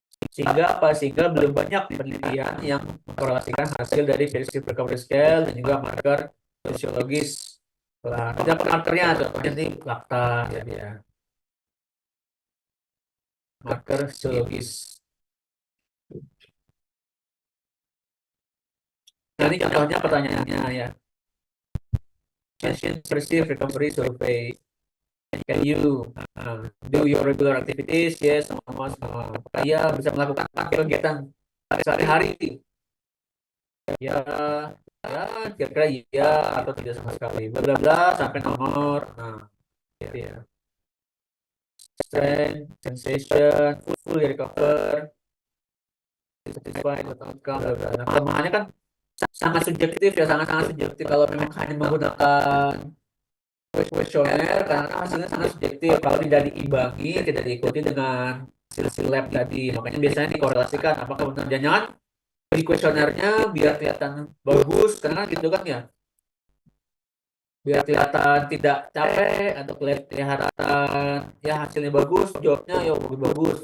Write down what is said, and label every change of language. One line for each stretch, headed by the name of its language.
Indonesian: Sehingga belum banyak penelitian yang mengkorelasikan hasil dari perceived recovery scale dan juga marker fisiologis. Ada markernya, contohnya nih laktat ya, marker fisiologis. Nah ini contohnya pertanyaannya ya.
English: Patient perceived recovery survey. Can you do your regular activities? Yes,
Indonesian: sama. Ya, bisa melakukan kegiatan sehari-hari. Ya, ya, kira-kira iya atau tidak sama sekali. Bla bla bla sampai nomor. Nah, ya.
English: Strength, sensation, fully recover, satisfied with outcome, bla bla.
Indonesian: Nah, kelemahannya kan sangat subjektif ya, sangat subjektif kalau memang hanya menggunakan kuesioner, karena hasilnya sangat subjektif kalau tidak diimbangi, tidak diikuti dengan hasil lab tadi. Makanya biasanya dikorelasikan apakah benar, jangan di kuesionernya biar kelihatan bagus, karena kan gitu kan ya, biar kelihatan tidak capek atau kelihatan ya hasilnya bagus, jawabnya ya bagus.